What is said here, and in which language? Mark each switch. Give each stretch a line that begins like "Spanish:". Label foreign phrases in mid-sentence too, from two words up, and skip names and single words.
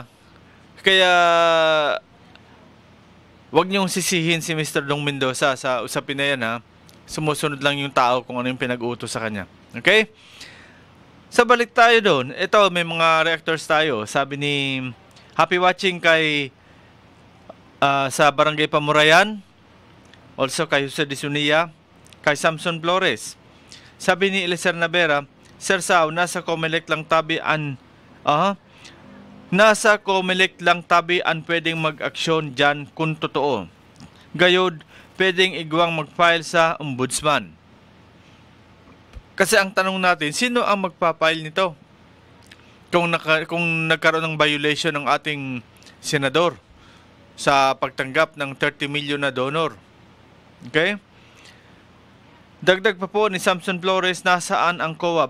Filipino: Kaya wag niyong sisihin si Mr. Dong Mendoza sa usapin na yan, ha. Sumusunod lang yung tao kung ano yung pinag-utos sa kanya. Okay? Sa balik tayo doon, ito may mga reactors tayo. Sabi ni happy watching kay sa Barangay Pamurayan, also kay Jose de Zuniga, kay Samson Flores. Sabi ni Eliser Navera, Sir Sao, nasa Comelec lang tabi an pwedeng mag-aksyon dyan kung totoo.
Bikol: Gayod, pwedeng igwang mag-file sa ombudsman.
Filipino: Kasi ang tanong natin, sino ang magpa-file nito? Kung nagkaroon ng violation ng ating senador. sa pagtanggap ng 30 million na donor. Okay? Dagdag pa po ni Samson Flores, nasaan ang COA?